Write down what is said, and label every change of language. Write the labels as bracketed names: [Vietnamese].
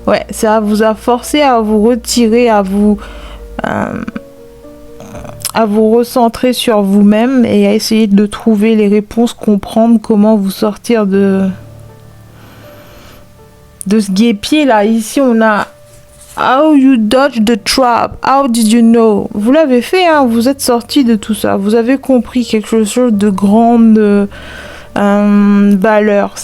[French] Ça vous a forcé à vous retirer, à vous recentrer sur vous-même et à essayer de trouver les réponses, comprendre comment vous sortir de ce guêpier là. Ici on a [English] How you dodge the trap, how did you know? [French] Vous l'avez fait, vous êtes sorti de tout ça, vous avez compris quelque chose de grande valeur.